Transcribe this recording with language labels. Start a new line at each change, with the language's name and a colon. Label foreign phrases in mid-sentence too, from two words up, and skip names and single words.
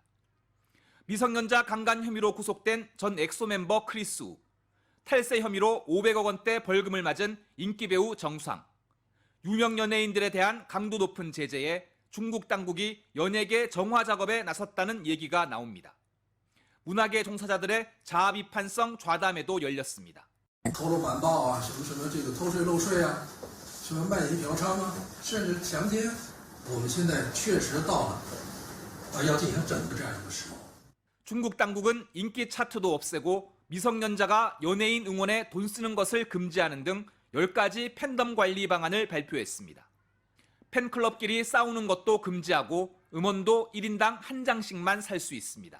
Korean: 미성년자 강간 혐의로 구속된 전 엑소 멤버 크리스 우, 탈세 혐의로 500억 원대 벌금을 맞은 인기 배우 정수항, 유명 연예인들에 대한 강도 높은 제재에 중국 당국이 연예계 정화 작업에 나섰다는 얘기가 나옵니다. 문화계 종사자들의 자아 비판성 좌담회도 열렸습니다.
Chinese: 偷漏满报啊，什么这个偷税漏税啊，什么卖淫嫖娼啊，甚至强奸，我们现在确实到了要进行整的这样一个时候。
Korean: 중국 당국은 인기 차트도 없애고 미성년자가 연예인 응원에 돈 쓰는 것을 금지하는 등 10가지 팬덤 관리 방안을 발표했습니다. 팬클럽끼리 싸우는 것도 금지하고 음원도 1인당 한 장씩만 살 수 있습니다.